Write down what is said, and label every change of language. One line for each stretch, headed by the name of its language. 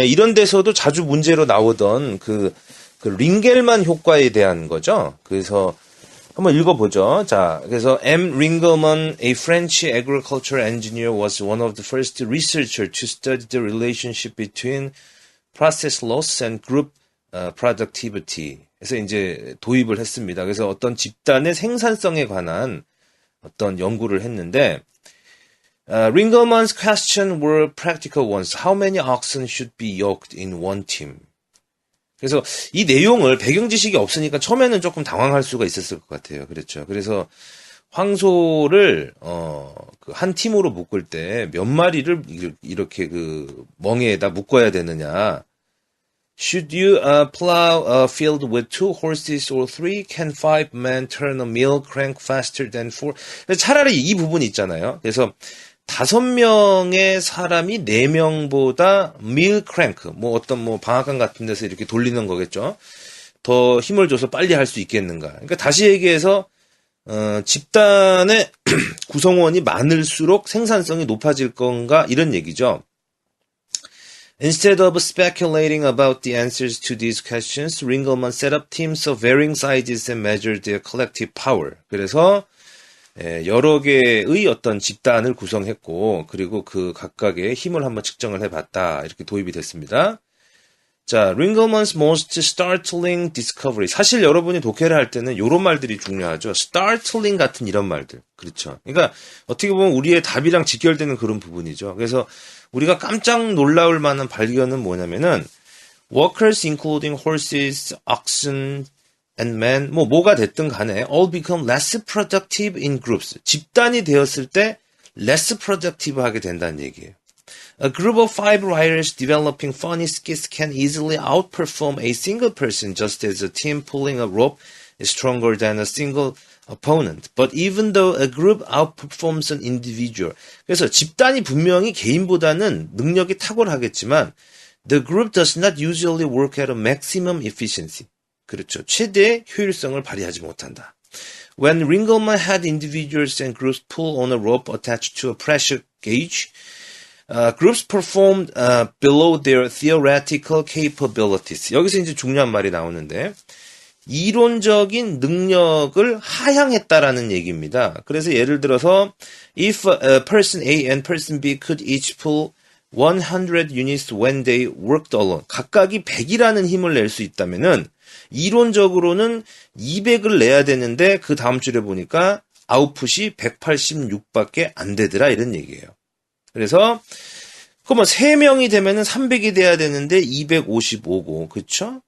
Korean: 이런 데서도 자주 문제로 나오던 그 링겔만 효과에 대한 거죠. 그래서 한번 읽어보죠. 자, 그래서 M.
English: Ringelmann, a French agricultural engineer, was one of the first researchers to study the relationship between process loss and group productivity.
Korean: 그래서 이제 도입을 했습니다. 그래서 어떤 집단의 생산성에 관한 어떤 연구를 했는데,
English: Ringelmann's questions were practical ones. How many oxen should be yoked in one team?
Korean: 그래서 이 내용을 배경 지식이 없으니까 처음에는 조금 당황할 수가 있었을 것 같아요. 그렇죠. 그래서 황소를 한 팀으로 묶을 때 몇 마리를 이렇게 그 멍에다 묶어야 되느냐?
English: Should you plow a field with 2 horses or 3? Can 5 men turn a mill crank faster than 4?
Korean: 차라리 이 부분이 있잖아요. 그래서 5명의 사람이 4명보다 밀 크랭크, 뭐 어떤 뭐 방앗간 같은 데서 이렇게 돌리는 거겠죠. 더 힘을 줘서 빨리 할 수 있겠는가. 그러니까 다시 얘기해서 집단의 구성원이 많을수록 생산성이 높아질 건가, 이런 얘기죠.
English: Instead of speculating about the answers to these questions, Ringelmann set up teams of varying sizes and measured their collective power.
Korean: 그래서 여러 개의 어떤 집단을 구성했고, 그리고 그 각각의 힘을 한번 측정을 해봤다, 이렇게 도입이 됐습니다.
English: 자, Ringelmann's most startling discovery.
Korean: 사실 여러분이 독해를 할 때는 이런 말들이 중요하죠. startling 같은 이런 말들. 그렇죠. 그러니까 어떻게 보면 우리의 답이랑 직결되는 그런 부분이죠. 그래서 우리가 깜짝 놀라울 만한 발견은 뭐냐면은
English: workers including horses, oxen, and men,
Korean: 뭐가 됐든 간에
English: all become less productive in groups.
Korean: 집단이 되었을 때 less productive 하게 된다는 얘기예요.
English: A group of 5 writers developing funny skits can easily outperform a single person, just as a team pulling a rope is stronger than a single opponent. But even though a group outperforms an individual.
Korean: 그래서 집단이 분명히 개인보다는 능력이 탁월하겠지만
English: the group does not usually work at a maximum efficiency.
Korean: 그렇죠. 최대의 효율성을 발휘하지 못한다.
English: When Ringelmann had individuals and groups pull on a rope attached to a pressure gauge, groups performed below their theoretical capabilities.
Korean: 여기서 이제 중요한 말이 나오는데 이론적인 능력을 하향했다라는 얘기입니다. 그래서 예를 들어서
English: if person A and person B could each pull 100 units when they worked alone.
Korean: 각각이 100이라는 힘을 낼 수 있다면은 이론적으로는 200을 내야 되는데 그 다음 줄에 보니까 아웃풋이 186밖에 안 되더라 이런 얘기예요. 그래서 그러면 3명이 되면은 300이 돼야 되는데 255고 그렇죠?